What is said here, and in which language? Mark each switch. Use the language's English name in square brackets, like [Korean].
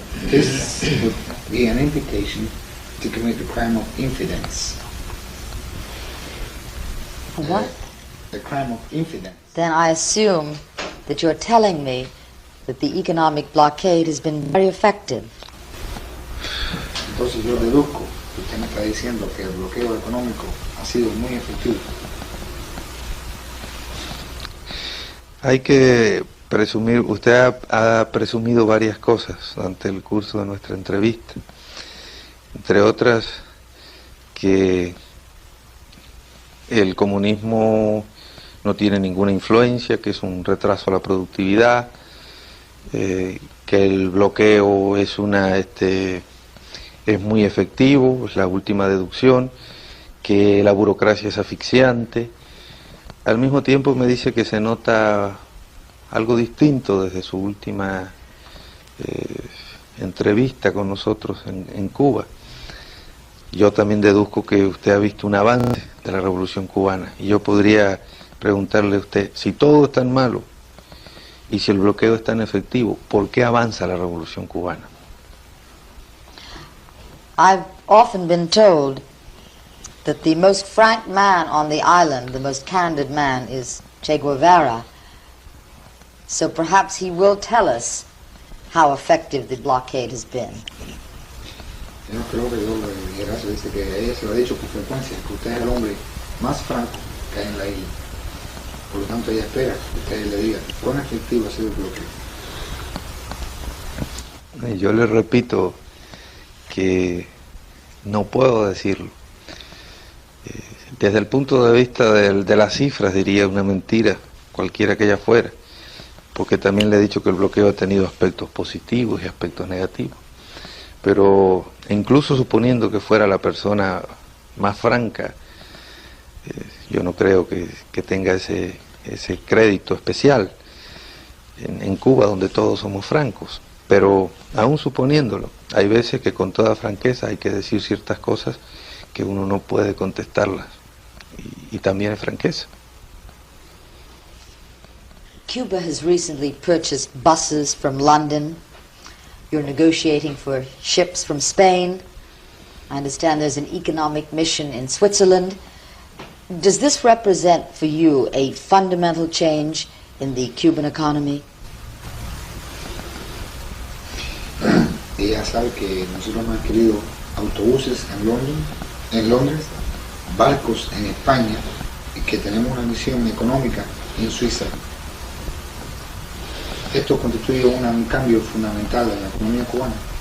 [English] This would be an invitation to commit the crime of infidence. What? The crime of infidence. Then I assume that you're telling me that the economic blockade has been very effective. [Spanish] Entonces yo deduzco que usted me está diciendo que el bloqueo económico ha sido muy efectivo. Hay que presumir, usted ha presumido varias cosas durante el curso de nuestra entrevista, entre otras que el comunismo no tiene ninguna influencia, que es un retraso a la productividad, que el bloqueo es muy efectivo, es la última deducción, que la burocracia es asfixiante. Al mismo tiempo me dice que se nota algo distinto desde su última entrevista con nosotros en Cuba. Yo también deduzco que usted ha visto un avance de la Revolución Cubana y yo podría preguntarle a usted, si todo es tan malo y si el bloqueo es tan efectivo, ¿por qué avanza la Revolución Cubana? [English] I've often been told that the most frank man on the island, the most candid man, is Che Guevara. So perhaps he will tell us how effective the blockade has been. [Spanish] Yo creo que yo le dijera, se dice que ella se lo ha dicho con frecuencia, que usted es el hombre más franco que hay en la isla. Por lo tanto, ella espera que usted le diga cuán efectivo ha sido el bloqueo. Yo le repito que no puedo decirlo. Desde el punto de vista de las cifras diría una mentira, cualquiera que ella fuera, porque también le he dicho que el bloqueo ha tenido aspectos positivos y aspectos negativos. Pero incluso suponiendo que fuera la persona más franca, yo no creo que tenga ese crédito especial en Cuba, donde todos somos francos. Pero aún suponiéndolo, hay veces que con toda franqueza hay que decir ciertas cosas que uno no puede contestarlas, y también es franqueza. [English] Cuba has recently purchased buses from London. You're negotiating for ships from Spain. I understand there's an economic mission in Switzerland. Does this represent for you a fundamental change in the Cuban economy? [Spanish] Ella sabe que nosotros hemos adquirido autobuses en Londres, barcos en España, y que tenemos una misión económica en Suiza. Esto constituye un cambio fundamental en la economía cubana.